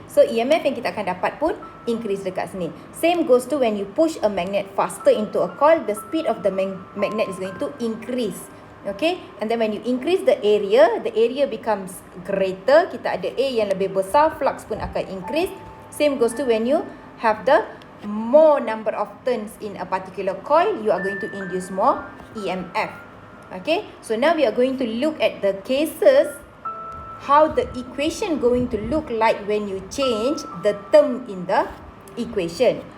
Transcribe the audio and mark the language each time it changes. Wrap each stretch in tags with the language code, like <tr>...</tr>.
<ms>So EMF yang kita akan dapat pun increase dekat sini.</ms> <en>Same goes to when you push a magnet faster into a coil, the speed of the magnet is going to increase. Okay, and then when you increase the area becomes greater.</en> <ms>Kita ada A yang lebih besar, flux pun akan increase.</ms> <en>Same goes to when you have the more number of turns in a particular coil, you are going to induce more EMF. Okay, so now we are going to look at the cases, how the equation going to look like when you change the term in the equation.</en>